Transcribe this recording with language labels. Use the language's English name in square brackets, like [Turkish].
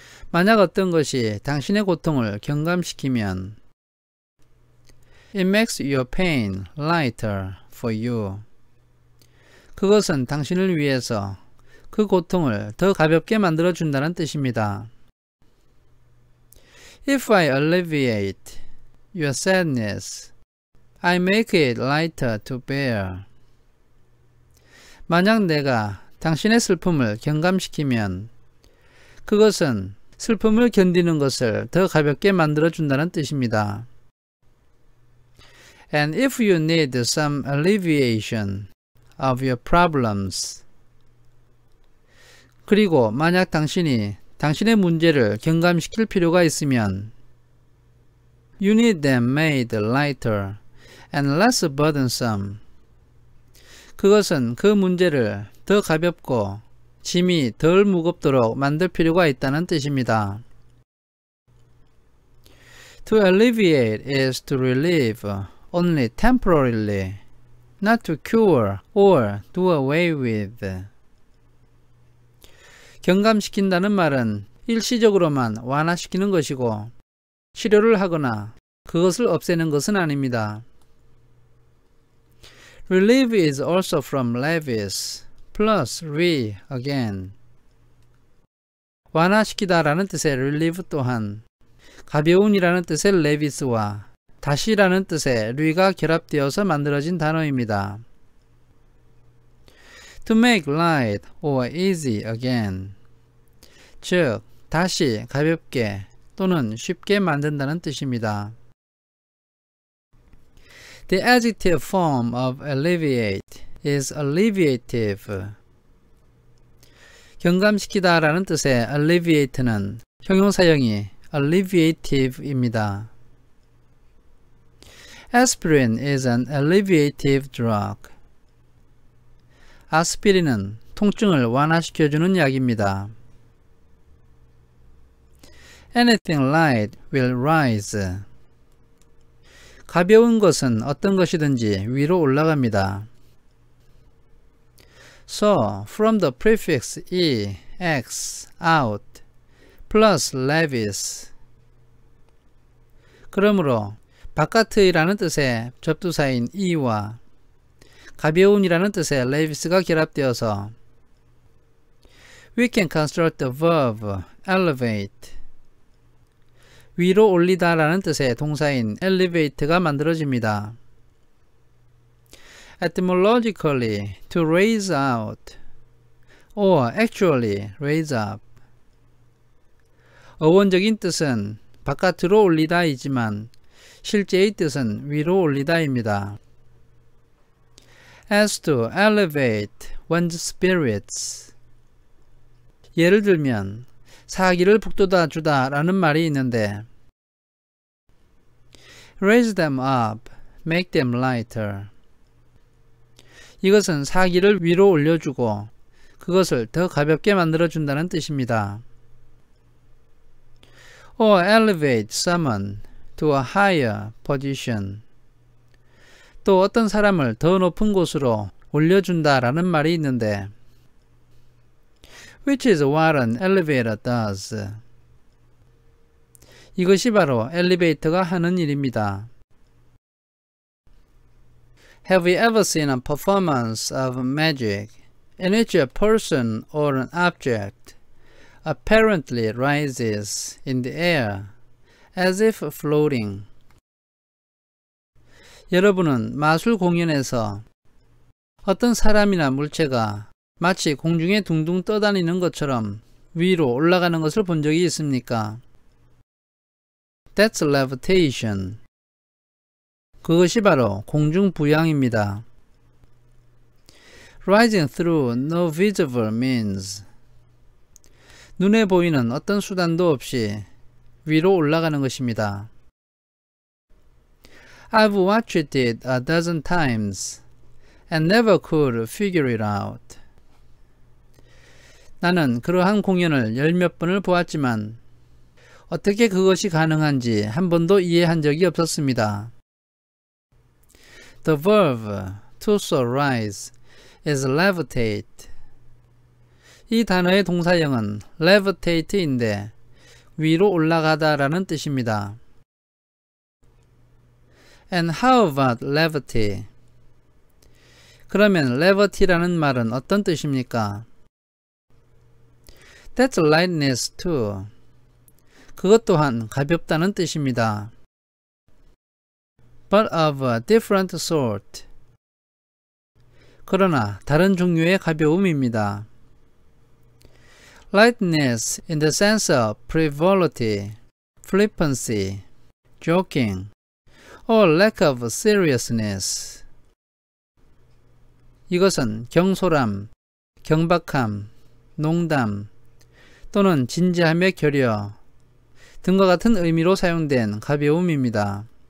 [Korean] 만약 어떤 것이 당신의 고통을 경감시키면, [English] it makes your pain lighter for you. [Korean] 그것은 당신을 위해서 그 고통을 더 가볍게 만들어 준다는 뜻입니다. [English] If I alleviate your sadness, I make it lighter to bear. [Korean] 만약 내가 당신의 슬픔을 경감시키면 그것은 슬픔을 견디는 것을 더 가볍게 만들어 준다는 뜻입니다. [English] And if you need some alleviation of your problems. [Korean] 그리고 만약 당신이 당신의 문제를 경감시킬 필요가 있으면 [English] you need them made lighter and less burdensome. [Korean] 그것은 그 문제를 더 가볍고 짐이 덜 무겁도록 만들 필요가 있다는 뜻입니다. [English] To alleviate is to relieve only temporarily, not to cure or do away with. [Korean] 경감시킨다는 말은 일시적으로만 완화시키는 것이고 치료를 하거나 그것을 없애는 것은 아닙니다. [English] Relieve is also from levis, plus re again. [Korean] 완화시키다 라는 뜻의 relieve 또한 가벼운이라는 뜻의 levis와 다시라는 뜻의 re가 결합되어서 만들어진 단어입니다. [English] To make light or easy again. [Korean] 즉, 다시 가볍게 또는 쉽게 만든다는 뜻입니다. [English] The adjective form of alleviate is alleviative. [Korean] 경감시키다 라는 뜻의 alleviate는 형용사형이 alleviative입니다. [English] Aspirin is an alleviative drug. [Korean] 아스피린은 통증을 완화시켜주는 약입니다. [English] Anything light will rise. [Korean] 가벼운 것은 어떤 것이든지 위로 올라갑니다. [English] So, from the prefix e, x, out, plus levis. [Korean] 그러므로 바깥의라는 뜻의 접두사인 e와 가벼운이라는 뜻의 levis가 결합되어서 [English] we can construct the verb elevate. [Korean] 위로 올리다 라는 뜻의 동사인 elevate가 만들어집니다. [English] Etymologically, to raise out, or actually raise up. [Korean] 어원적인 뜻은 바깥으로 올리다이지만 실제의 뜻은 위로 올리다입니다. [English] As to elevate one's spirits. [Korean] 예를 들면 사기를 북돋아 주다 라는 말이 있는데 [English] raise them up, make them lighter. [Korean] 이것은 사기를 위로 올려주고 그것을 더 가볍게 만들어준다는 뜻입니다. [English] Or elevate someone to a higher position. [Korean] 또 어떤 사람을 더 높은 곳으로 올려준다 라는 말이 있는데 [English] which is what an elevator does. [Korean] 이것이 바로 엘리베이터가 하는 일입니다. [English] Have you ever seen a performance of magic in which a person or an object apparently rises in the air as if floating? [Korean] 여러분은 마술 공연에서 어떤 사람이나 물체가 마치 공중에 둥둥 떠다니는 것처럼 위로 올라가는 것을 본 적이 있습니까? [English] That's levitation. [Korean] 그것이 바로 공중부양입니다. [English] Rising through no visible means. [Korean] 눈에 보이는 어떤 수단도 없이 위로 올라가는 것입니다. [English] I've watched it a dozen times and never could figure it out. [Korean] 나는 그러한 공연을 열몇 번을 보았지만 어떻게 그것이 가능한지 한 번도 이해한 적이 없었습니다. [English] The verb to so rise is levitate. [Korean] 이 단어의 동사형은 levitate인데 위로 올라가다 라는 뜻입니다. [English] And how about levity? [Korean] 그러면 levity라는 말은 어떤 뜻입니까? [English] That's lightness too. [Korean] 그것 또한 가볍다는 뜻입니다. [English] But of a different sort. [Korean] 그러나 다른 종류의 가벼움입니다. [English] Lightness in the sense of frivolity, flippancy, joking, or lack of seriousness. [Korean] 이것은 경솔함, 경박함, 농담 또는 진지함의 결여 등과 같은 의미로 사용된 가벼움입니다.